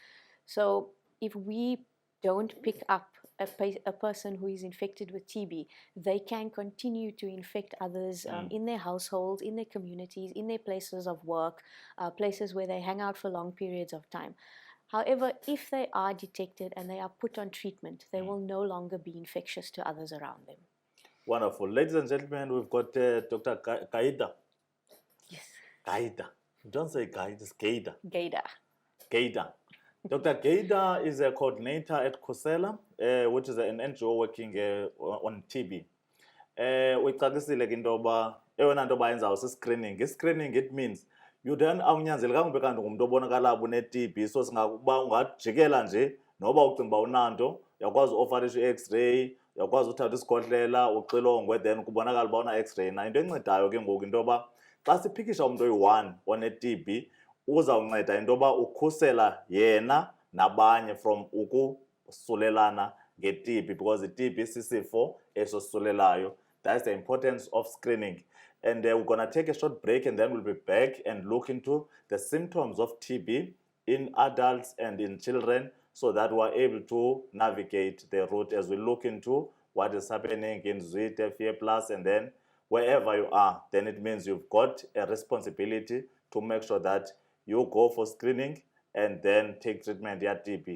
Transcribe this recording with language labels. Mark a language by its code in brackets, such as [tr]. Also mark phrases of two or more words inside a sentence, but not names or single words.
[en] So if we don't pick up a person who is infected with TB, they can continue to infect others in their households, in their communities, in their places of work, places where they hang out for long periods of time. However, if they are detected and they are put on treatment, they will no longer be infectious to others around them. Wonderful. Ladies and gentlemen, we've got Dr. Gaida. Yes. Gaida. Don't say Gaida, it's Gaida. Gaida. Gaida. Dr. Gaida is a coordinator at COSELA, which is an NGO working on TB. [xh] Uyicacisile ke into yoba eyona nto bayenzayo si-screening. I-screening, [en] it means you then [xh] awunyanzelekanga ube kanti ngumntu obonakala une-TB, so singakuba ungajikela nje noba ucinga uba unanto, uyakwazi uofarisha i-X-ray, uyakwazi uthatha isikhohlela uxilongwe, then kubonakala uba una-X-ray. Na into encedayo ke ngoku into yoba xa siphikisha umntu oyi-1 one-TB, uzawunceda into yoba ukhusela yena nabanye from ukusulelana nge-TB, because i-TB sisifo esosulelayo. [en] That's the importance of screening. And we're going to take a short break, and then we'll be back and look into the symptoms of TB in adults and in children, so that we're able to navigate the route as we look into what is happening in Zwede, Fear Plus, and then wherever you are, then it means you've got a responsibility to make sure that you go for screening and then take treatment at TB.